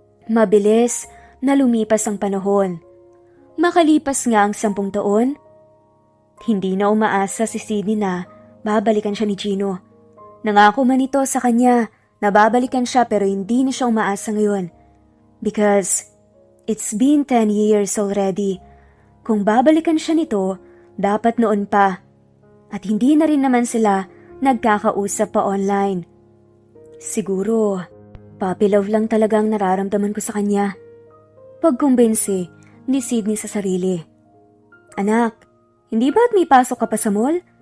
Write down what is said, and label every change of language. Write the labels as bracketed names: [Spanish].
[Filipino] Mabilis na lumipas ang panahon. Makalipas nga ang 10 taon, hindi na umaasa si Sydney na babalikan siya ni Gino. Nangako man ito sa kanya na babalikan siya pero hindi na siya umaasa ngayon. [English] Because it's been 10 years already. [Filipino] Kung babalikan siya nito, dapat noon pa. At hindi na rin naman sila nagkakausap pa online. Siguro, Puppy love lang talaga ang nararamdaman ko sa kanya. Pagkumbinsi ni Sydney sa sarili. Anak, hindi ba't may pasok ka pa sa mall?